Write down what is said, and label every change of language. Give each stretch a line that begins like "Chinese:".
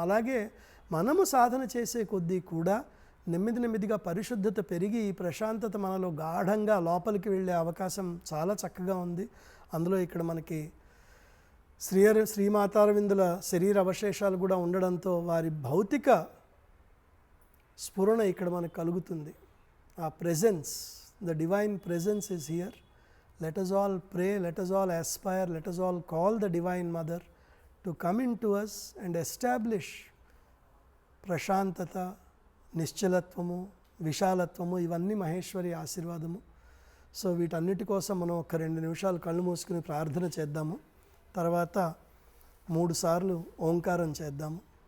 Telugu: అలాగే మనము సాధన చేసే కొద్దీ కూడా నెమ్మదిగా పరిశుద్ధత పెరిగి ఈ ప్రశాంతత మనలో గాఢంగా లోపలికి వెళ్ళే అవకాశం చాలా చక్కగా ఉంది. అందులో ఇక్కడ మనకి శ్రీమాతారవిందుల శరీర అవశేషాలు కూడా ఉండడంతో వారి భౌతిక స్ఫురణ ఇక్కడ మనకు కలుగుతుంది.
English: ఆ presence, the divine presence is here. Let us all pray, let us all aspire, let us all call the divine mother to come into us and establish
Telugu: ప్రశాంతత, నిశ్చలత్వము, విశాలత్వము, ఇవన్నీ మహేశ్వరి ఆశీర్వాదము. సో వీటన్నిటి కోసం మనం ఒక 2 నిమిషాలు కళ్ళు మూసుకుని ప్రార్థన చేద్దాము. తర్వాత 3 సార్లు ఓంకారం చేద్దాము.